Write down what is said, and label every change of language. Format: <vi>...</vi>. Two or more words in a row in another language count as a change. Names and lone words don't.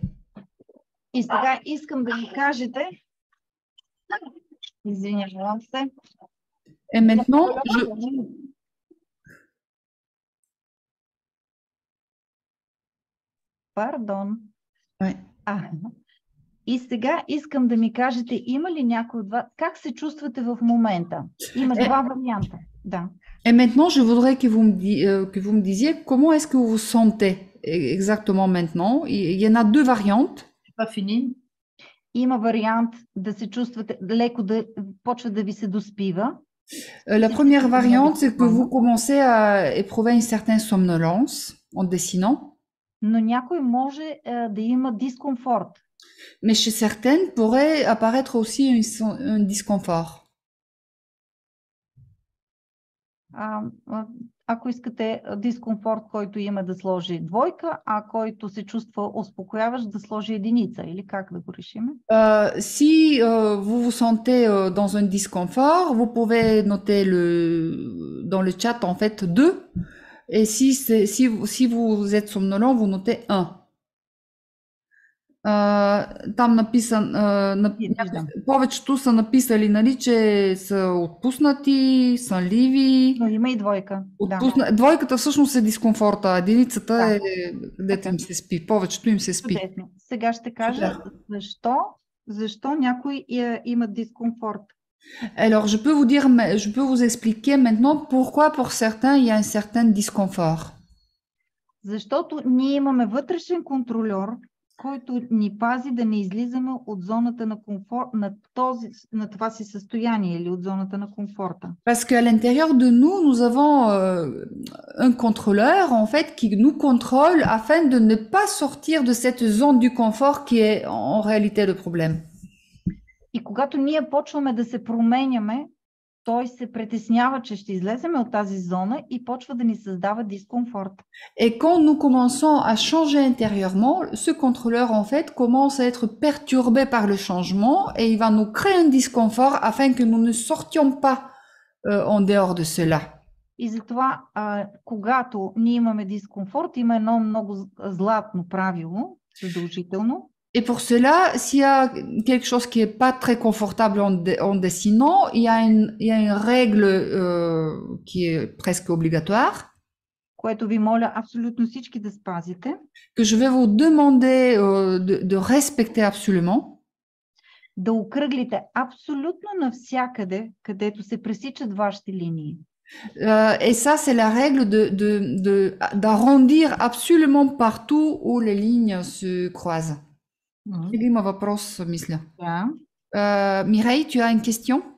<bg>И сега искам да ми кажете, извинявам се.</bg> <fr>Et maintenant,</fr> <bg>Пардон.</bg> <fr>Ouais.</fr> <bg>И сега искам да ми кажете, има ли някой от вас, как се чувствате в момента? Има два варианта. Да.</bg> <fr>Et maintenant, je voudrais que vous me disiez comment est-ce que vous vous sentez exactement maintenant. Il y en a deux variantes. C'est pas fini.</fr> <bg>Има вариант да се чувствате леко, да почва да ви се доспива.</bg> <fr>La première variante, c'est que vous commencez à éprouver une certaine somnolence en dessinant.</fr> <bg>Но някой може да има дискомфорт.</bg> <fr>Mais chez certaines pourrait apparaître aussi un disconfort.</fr> <bg>Ако искате дискомфорт, който има, да сложи двойка, а който се чувства успокояващ, да сложи единица, или как да го решим?</bg> <fr>Si vous vous sentez dans un disconfort, vous pouvez noter dans le chat en fait 2. Et si vous êtes somnolent, vous notez 1.</fr> <bg>Там повечето са написали, нали, че са отпуснати, сънливи. Но има и двойка. Двойката всъщност е дискомфорта, а единицата е където им се спи. Повечето им се спи. Чудесно. Сега ще кажа защо някой има дискомфорт.</bg> <fr>Alors, je peux vous expliquer maintenant pourquoi pour certains il y a un certain disconfort.</fr> <bg>Защото ние имаме вътрешен контрольор, който ни пази да не излизаме от зоната на комфорт, на това си състояние или от зоната на комфорта.</bg> <fr>Parce qu'à l'intérieur de nous, nous avons un contrôleur en fait qui nous contrôle afin de ne pas sortir de cette zone du confort qui est en réalité le problème.</fr> <bg>И когато ние почваме да се променяме, той се притеснява, че ще излеземе от тази зона и почва да ни създава дискомфорт.</bg> <fr>Et quand nous commençons à changer intérieurement, ce contrôleur en fait commence à être perturbé par le changement et il va nous créer un disconfort afin que nous ne sortions pas en dehors de cela.</fr> <bg>И затова, когато ние имаме дискомфорт, има едно много златно правило, задължително.</bg> <fr>Et pour cela, s'il y a quelque chose qui est pas très confortable en dessinant, il y a une règle qui est presque obligatoire.</fr> <bg>Което ви моля абсолютно всички да спазите.</bg> <fr>Que je vais vous demander de respecter absolument.</fr> <bg>Да окръглите абсолютно навсякъде, където се пресичат вашите линии.</bg> <fr>Et ça, c'est la règle d'arrondir absolument partout où les lignes se croisent.</fr> <bg>Има въпрос, мисля. Да.</bg> <fr>Mireille, tu as une question?</fr>